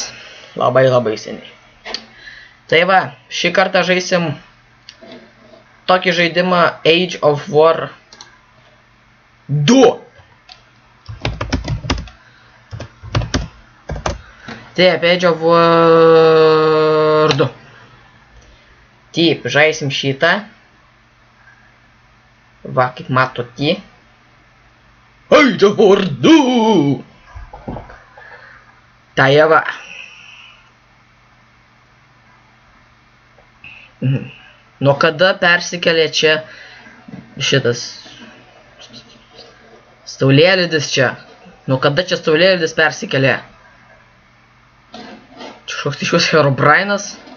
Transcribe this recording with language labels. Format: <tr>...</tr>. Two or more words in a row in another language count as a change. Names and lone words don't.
<lt>Labai seniai. Tai va, šį kartą žaisim tokį žaidimą Age of War 2. Taip, Age of War 2. Taip, žaisim šitą. Va, kaip matot jį. Age of War 2. Tai va. Nuo kada persikėlė čia šitas Saulėlydis čia? Nuo kada čia Saulėlydis persikėlė? Kažkoks iš jūsų Herobrainas?</lt>